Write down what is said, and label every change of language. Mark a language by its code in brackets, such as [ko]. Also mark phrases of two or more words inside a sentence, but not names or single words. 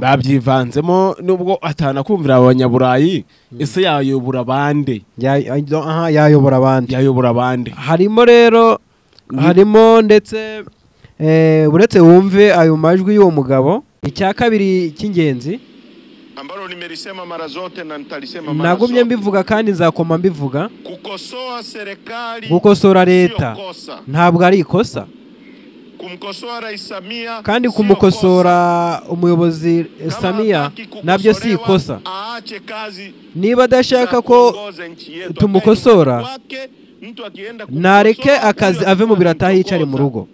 [rw] Babyivanzemo nubwo atanakumvira abanyaburayi, ese yayobora bande? Yayobora bande. Harimo rero harimo ndetse uretse wumve ayo majwi y'uwo mugabo. Icya kabiri cy'ingenzi [sw] ambalo nimelisema mara zote na nitalisema mara zote, [rw] nagumye mbivuga kandi nzakoma mbivuga, [sw] kukosoa serikali, [rw] gukosora leta ntabwo ari ikosa, [sw] kumkosoa Rais Samia [rw] kandi kumukosora umuyobozi Samia nabyo si ikosa. Niba adashaka ko tumukosora, nareke akazi ave mu birataha yicare mu rugo,